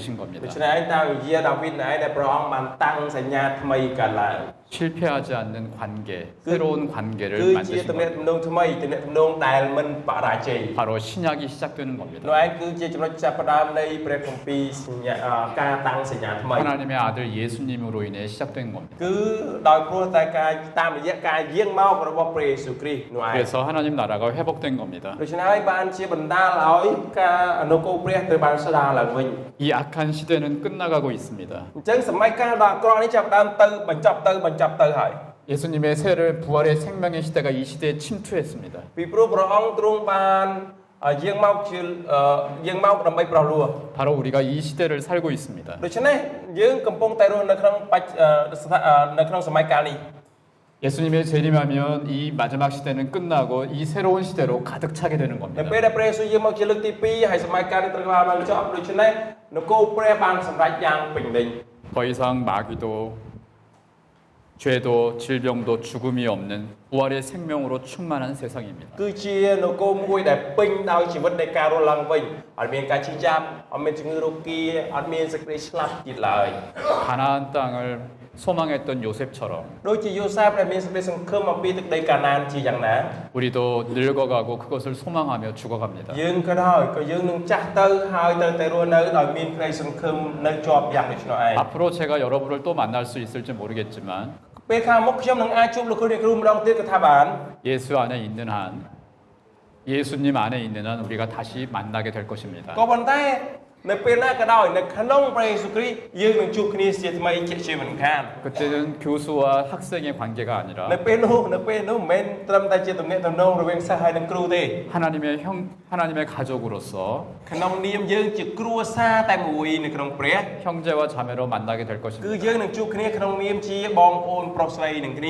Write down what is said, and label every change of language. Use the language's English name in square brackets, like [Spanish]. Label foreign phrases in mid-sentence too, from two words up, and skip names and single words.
[Khmer] ដូ [Korean] 겁니다. [Khmer] ច្នេះឯងតាមវិជាដាវីតឯងដែលព្រះអង្គបានតាំងសញ្ញាថ្មីកើតឡើង [Korean] 실패하지 않는 관계, 새로운 관계를 [Khmer] គឺជា [Korean] 만드신 [Khmer] ទំនាក់ [Korean] 겁니다. [Khmer] ទំនងថ្មីទំនាក់ទំនងដែលមិនបរាជ័យ [Korean] 바로 신약이 시작되는 [Khmer] នោះ [Korean] 겁니다. [Khmer] ឯងគឺជាចំណុចចាប់ផ្ដើមនៃព្រះគម្ពីរសញ្ញាការតាំងសញ្ញាថ្មី [Korean] 하나님의 아들 예수님으로 인해 시작된 겁니다. [Khmer] គឺដោយព្រោះតែការតាមរយៈការយាងមករបស់ព្រះយេស៊ូវគ្រីស្ទនោះឯង [Korean] 그래서 하나님 나라가 회복된 겁니다. [Khmer] ដូច្នេះហើយបានជាបណ្ដាលឲ្យការអនុគមព្រះត្រូវបានស្ដារឡើងវិញ [Korean] 이 악한 시대는 끝나가고 있습니다. [Khmer] អញ្ចឹងសម័យកាលដ៏អាក្រក់នេះចាប់ផ្ដើមទៅបញ្ចប់ទៅហើយ [Korean] 예수님의 세를 부활의 생명의 시대가 이 시대에 침투했습니다. [Khmer] ពីព្រោះព្រះអង្គទ្រង់បានយាងមកដើម្បីប្រោះលោះ [Korean] 바로 우리가 이 시대를 살고 있습니다. [Khmer] ដូច្នេះយើងកំពុងតែរស់នៅក្នុងសម័យកាលនេះ [Korean] 예수님의 재림하면 이 마지막 시대는 끝나고 이 새로운 시대로 가득 차게 되는 [Khmer] នៅ [Korean] 겁니다. [Khmer] ពេលដែលព្រះយេស៊ូវយាងមកជាលើកទី2ហើយសម័យកាលនេះត្រូវបានបញ្ចប់ដូច្នេះនគរព្រះបានសម្រេចយ៉ាងពេញលេញ [Korean] 더 이상 마귀도 죄도 질병도 죽음이 없는 부활의 생명으로 충만한 세상입니다. [Khmer] គឺជានគរមួយដែលពេញដោយជីវិតនៃការរស់ឡើងវិញអត់មានការឈឺចាប់អត់មានជំងឺរោគាអត់មានសេចក្តីស្លាប់ទៀតឡើយ [Korean] 가나안 땅을 소망했던 요셉처럼 [Khmer] ដូចជាយូសាបដែលមានសេចក្តីសង្ឃឹមអំពីទឹកដីកាណានជាយ៉ាងណា [Korean] 우리도 늙어가고 그것을 소망하며 죽어갑니다. [Khmer] យើងក៏ដោយក៏យើងនឹងចាស់ទៅហើយទៅតែរស់នៅដោយមានក្តីសង្ឃឹមនៅជាប់យ៉ាងដូចនោះឯង [Korean] 앞으로 제가 여러분을 또 만날 수 있을지 모르겠지만 [Khmer] ពេលខាងមុខខ្ញុំនឹងអាចជួបលោកគ្រូអ្នកគ្រូម្ដងទៀតក៏ថាបាន [Korean] 예수 안에 있는 한 예수님 안에 있는 한 우리가 다시 만나게 될 것입니다. [Khmer] ក៏ប៉ុន្តែនៅពេលណាក៏ដោយនៅក្នុងព្រះយេស៊ូវគ្រីស្ទយើងនឹងជួបគ្នាជាថ្មីជាមិនខាន [Korean] 그때는 교수와 학생의 관계가 아니라 [Khmer] នៅពេលនោះមិនមែនត្រឹមតែជាទំនាក់ទំនងរវាងសិស្សហើយនិងគ្រូទេ [Korean] 하나님의 가족으로서 [Khmer] ក្នុងនាមយើងជាគ្រួសារតែមួយនៅក្នុងព្រះ [Korean] 형제와 자매로 만나게 될 [Khmer] គឺ [Korean] 것입니다. [Khmer] យើងនឹងជួបគ្នាក្នុងនាមជាបងប្អូនប្រុសស្រីនឹងគ្នា